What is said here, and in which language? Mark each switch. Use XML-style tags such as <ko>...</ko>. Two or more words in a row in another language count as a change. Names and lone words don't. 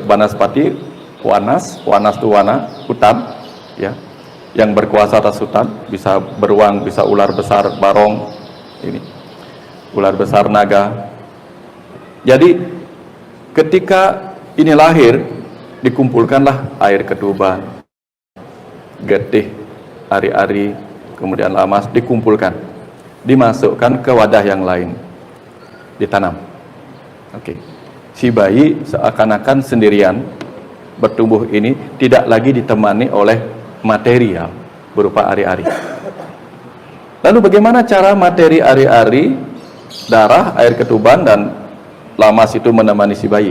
<id>Banaspati Wanas itu wana, hutan ya, yang berkuasa atas hutan, bisa beruang, bisa ular besar, barong ini. ular besar naga. Jadi ketika ini lahir, dikumpulkanlah air ketuban, getih, ari-ari, kemudian lamas, dikumpulkan, dimasukkan ke wadah yang lain, ditanam. Oke. Si bayi seakan-akan sendirian bertumbuh ini tidak lagi ditemani oleh material berupa ari-ari. Lalu bagaimana cara materi ari-ari, darah, air ketuban, dan lamas itu menemani si bayi?</id>